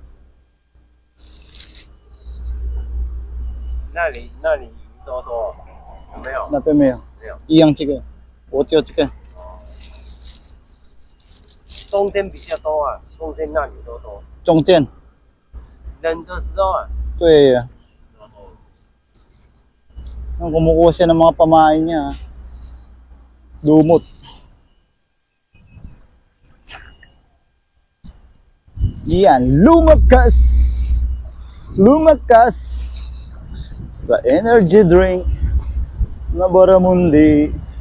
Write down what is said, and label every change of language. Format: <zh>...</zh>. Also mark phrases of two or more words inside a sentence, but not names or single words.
<zh>那里鱼多多，有没有？那边没有，没有。一样这个。我钓这个。冬天比较多啊，冬天那里都多。中间。冷的时候啊。</zh> <tl>对呀。Ang kumukuha siya ng mga pamain niya. Lumot. Yan, lumakas. Lumakas sa energy drink na Baramundi.</tl>